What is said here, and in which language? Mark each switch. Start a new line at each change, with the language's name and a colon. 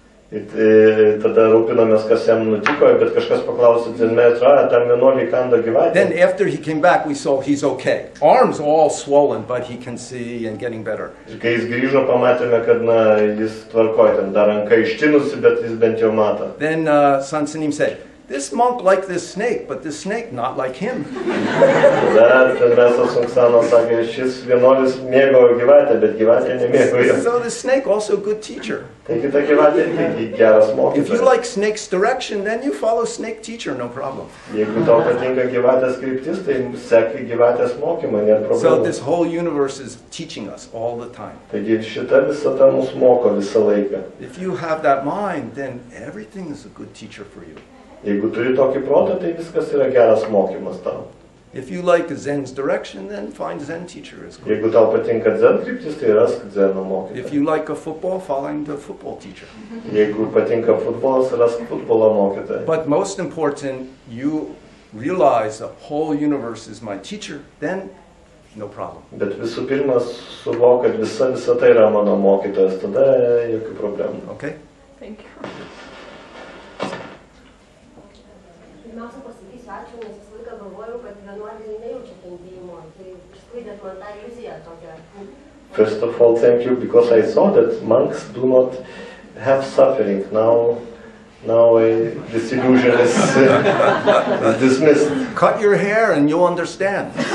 Lithuanian: Tada rūpinomės, kas jam nutiko, bet kažkas paklausė Zenmeistro, tam vienuolį įkando gyvatę.
English: Then after he came back, we saw he's okay. Arms all swollen, but he can see and getting better.
Lithuanian: Ir kai jis grįžo, pamatėme, kad jis tvarkoja, ten dar ranka ištinusi, bet jis bent jau mato.
English: Then Sunim said, this monk liked this snake, but this snake not like him.
Lithuanian: Tada Mesas Sungsanas sakė, šis vienuolis mėgo gyvatę, bet gyvatė nemėgo jo.
English: So the snake also a good teacher.
Lithuanian: Taigi ta gyvatė irgi geras
English: If you
Lithuanian: mokytojas.
English: like snake's direction, then you follow snake teacher, no problem.
Lithuanian: Jeigu tau patinka gyvatės kryptis, tai sek gyvatės mokymą, nėra
English: So
Lithuanian: problemų.
English: this whole universe is teaching us all the time.
Lithuanian: Taigi šita visata mus moko visą laiką.
English: If you have that mind, then everything is a good teacher for you.
Lithuanian: Jeigu turi tokį protą, tai viskas yra geras mokymas tau.
English: If you like Zen's direction, then find Zen teacher is good.
Lithuanian: Jeigu tau patinka Zen kryptis, tai rask Zeno
English: If
Lithuanian: mokytoją.
English: you like a football, following the football teacher.
Lithuanian: Jeigu patinka futbolas, rask futbolo mokytoją.
English: But most important, you realize the whole universe is my teacher, then no problem.
Lithuanian: Bet visų pirma, suvok, kad visa tai yra mano mokytojas, tada jokių problemų.
English: Okay? Thank you.
Lithuanian: Pirmiausia pasakysiu ačiū, nes visą laiką galvojau, kad vienuoliai nejaučia kentėjimo. Tai išsklaidėt man tą iliuziją tokią.
English: First of all, thank you, because I saw that monks do not have suffering. Now this illusion is dismissed. Cut your hair and you'll understand.